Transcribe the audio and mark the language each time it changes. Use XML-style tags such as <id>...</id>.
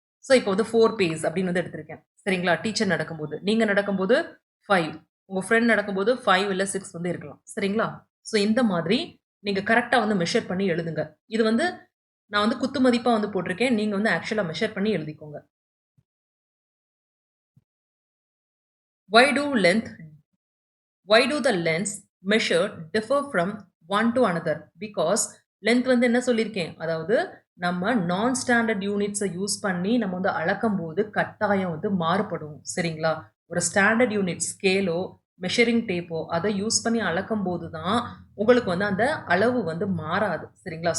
<ta>So, இப்போ வந்து 4 base அப்டின்னு வந்து எடுத்திருக்கேன். சரிங்களா? டீச்சர் நடக்கும்போது. நீங்க நடக்கும்போது 5. உங்க ஃப்ரெண்ட் நடக்கும்போது 5 இல்ல 6 வந்து இருக்கலாம். சரிங்களா? ஸோ இந்த மாதிரி நீங்க கரெக்ட்டா வந்து மெஷர் பண்ணி எழுதுங்க. இது வந்து நான் வந்து குத்து மதிப்பா வந்து போட்டிருக்கேன். நீங்க வந்து ஆக்சுவலா மெஷர் பண்ணி எழுதிக்கோங்க.</ta> <en>Why do length why do the lengths measured differ from one to another?</en> <ta>Because length வந்து என்ன சொல்லியிருக்கேன்? அதாவது நம்ம நான் ஸ்டாண்டர்ட் யூனிட்ஸ யூஸ் பண்ணி நம்ம வந்து அளக்கும்போது கட்டாயம் வந்து மாறுபடும். சரிங்களா? ஒரு ஸ்டாண்டர்ட் யூனிட் ஸ்கேலோ, மெஷரிங் டேப்போ அத யூஸ் பண்ணி அளக்கும்போது தான் உங்களுக்கு வந்து அந்த அளவு வந்து மாறாது. சரிங்களா?</ta>